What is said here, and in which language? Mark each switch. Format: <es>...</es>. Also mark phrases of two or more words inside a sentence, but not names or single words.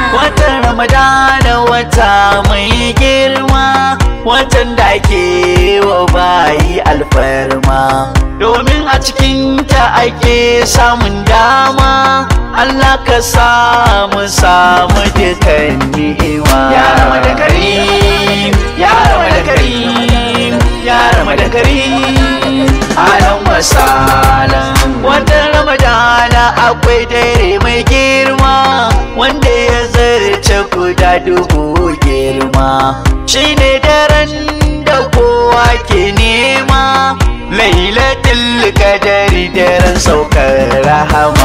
<ha>Watan Ramadana wata mai girma, watan da ake wa bayi alfarma. Domin a cikinta ake samun dama, Allah ka samu, samu dukan ni'ima.</ha> <ar>يا رمضان كريم يا رمضان كريم يا رمضان كريم أهلا وسهلا.</ar> <ha>Watan Ramadana akwai dare mai girma, wanda ya zarce guda dubu girma. Shi ne daren da kowa ke nema, Lailatul Qadari, daren saukar rahama.</ha>